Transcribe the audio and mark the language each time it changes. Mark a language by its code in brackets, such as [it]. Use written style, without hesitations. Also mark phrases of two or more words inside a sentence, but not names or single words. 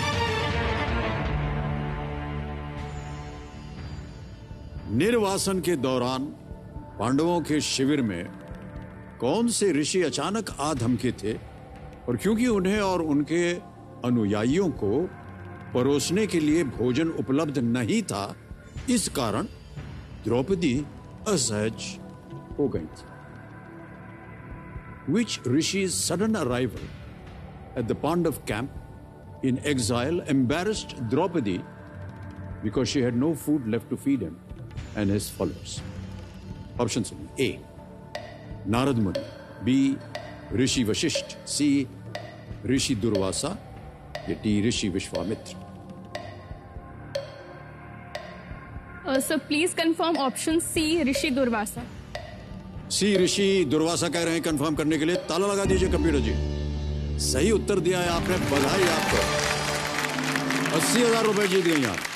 [hi] निर्वासन के दौरान पांडवों के शिविर में कौन से ऋषि अचानक आ धमके थे, और क्योंकि उन्हें और उनके अनुयायियों को परोसने के लिए भोजन उपलब्ध नहीं था, इस कारण द्रौपदी असहज हो गई थी। [en] Which Rishi's sudden arrival at the Pandav camp in exile embarrassed Draupadi because she had no food left to feed him and his followers? Options: A. Narad Muni, B. Rishi Vashisht, C. Rishi Durvasa, या D. Rishi Vishwamitra. Sir please confirm option C Rishi Durvasa. [hi] सी ऋषि दुर्वासा कह रहे हैं। कंफर्म करने के लिए ताला लगा दीजिए कंप्यूटर जी। सही उत्तर दिया है आपने, बधाई आपको। 80,000 रुपए जीत गई आप।